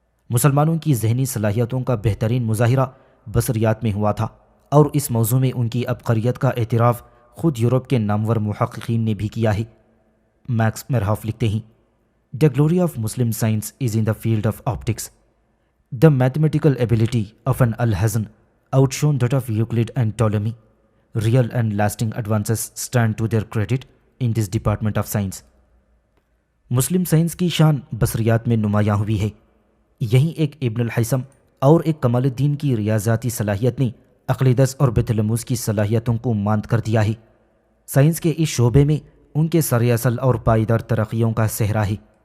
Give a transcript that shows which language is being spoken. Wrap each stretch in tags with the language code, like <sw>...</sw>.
<ur>مسلمانوں کی ذہنی صلاحیتوں کا بہترین مظاہرہ بصریات میں ہوا تھا، اور اس موضوع میں ان کی عبقریت کا اعتراف خود یورپ کے نامور محققین نے بھی کیا ہے۔ میکس مرہاف لکھتے ہیں،</ur> <en>The glory of Muslim science is in the field of optics. The mathematical ability of an Alhazen outshone that of Euclid and Ptolemy. Real and lasting advances stand to their credit in this department of science.</en> <ur>Muslim science کی شان بصریات میں نمایاں ہوئی ہے۔ یہیں ایک ابن الحیثم اور ایک کمال الدین کی ریاضیاتی صلاحیت نے اقلیدس اور بیت الموز کی صلاحیتوں کو ماند کر دیا ہے۔ سائنس کے اس شعبے میں ان کے سر اصل اور پائیدار ترقیوں کا صحرا ہے۔</ur>